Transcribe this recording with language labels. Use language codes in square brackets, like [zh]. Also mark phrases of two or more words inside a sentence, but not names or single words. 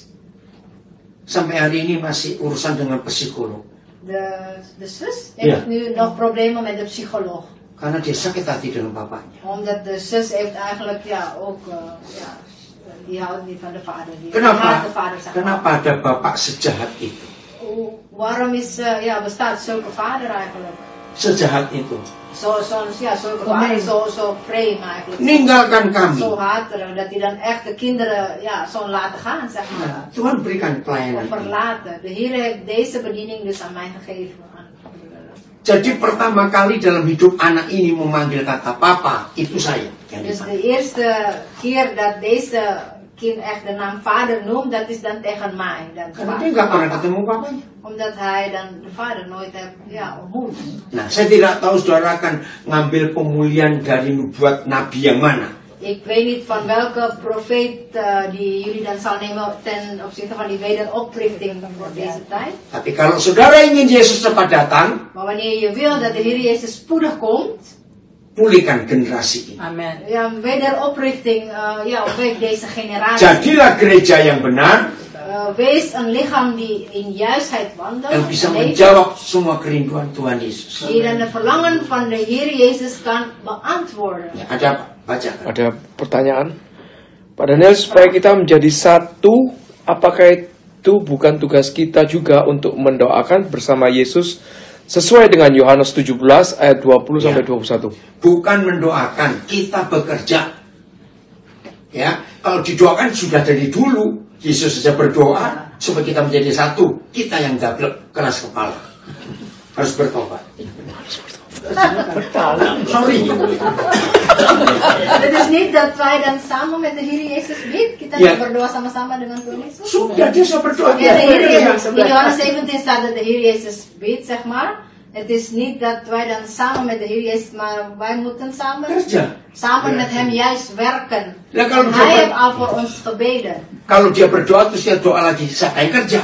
[id] Sampai hari ini masih urusan dengan psikolog. [nl] De zus heeft nu nog problemen met de psycholoog. [id] Karena dia sakit hati dengan papanya. [nl] Omdat de zus heeft eigenlijk ook Die houdt niet van de vader. Die [id] Kenapa? [nl] haat de vader, zeg maar. [id] Kenapa ada bapak sejahat itu? [nl] Waarom bestaat zulke vader eigenlijk? [id] Sejahat itu. [nl] Zulke vader, zo vreemd eigenlijk. [id] Meninggalkan kami. [nl] Zo hatelijk, dat hij dan echt de kinderen zo laten gaan, zeg maar. [id] Tuhan berikan [nl] Of [id] pelayanan. [nl] verlaten. De Heer heeft deze bediening dus aan mij gegeven. [id] Jadi pertama kali dalam hidup anak ini memanggil kata papa, itu saya. [nl] Dus de eerste keer dat deze kind echt de naam vader noemt, dat is dan tegen mij. [id] Karena dia nggak pernah ketemu papanya. [nl] Omdat hij dan de vader nooit heeft ontmoet. [id] Nah, saya tidak tahu saudara akan ngambil pemulihan dari nubuat nabi yang mana. [nl] Ik weet niet van welke profeet die jullie dan zal nemen ten opzichte van die wederoprichting voor deze tijd. [id] Tapi kalau saudara ingin Yesus cepat datang, [nl] Maar wanneer je wil dat de Heer Jezus spoedig komt, [id] pulihkan generasi ini. Amen. [nl] wederoprichting op deze generatie. [id] Jadilah gereja yang benar [nl] Wees een lichaam die in juistheid wandelt. [id] yang bisa [nl] leeft, [id] menjawab semua kerinduan Tuhan Yesus. [nl] die dan de verlangen van de Heer Jezus kan beantwoorden. [id] Ya, ada apa? Baca. Ada pertanyaan. Pak Daniel, supaya kita menjadi satu, apakah itu bukan tugas kita juga untuk mendoakan bersama Yesus sesuai dengan Yohanes 17 ayat 20 sampai 21? Bukan mendoakan, kita bekerja. Ya, kalau didoakan sudah dari dulu. Yesus saja berdoa supaya kita menjadi satu. Kita yang gagal keras kepala. Harus bertobat. Sorry. [nl] Het is niet dat wij dan samen met de Heer Jezus bidden. [id] Kita berdoa sama-sama dengan Tuhan Yesus. Sudah dia sudah berdoa. [nl] Ja, in Johannes 17 staat dat de Heer Jezus bidt, zeg maar. Het is niet dat wij dan samen met de Heer Jezus, maar wij moeten samen met hem juist werken. Hij heeft al voor ons gebeden. [id] Kalau dia berdoa terus dia doa lagi, siapa yang kerja?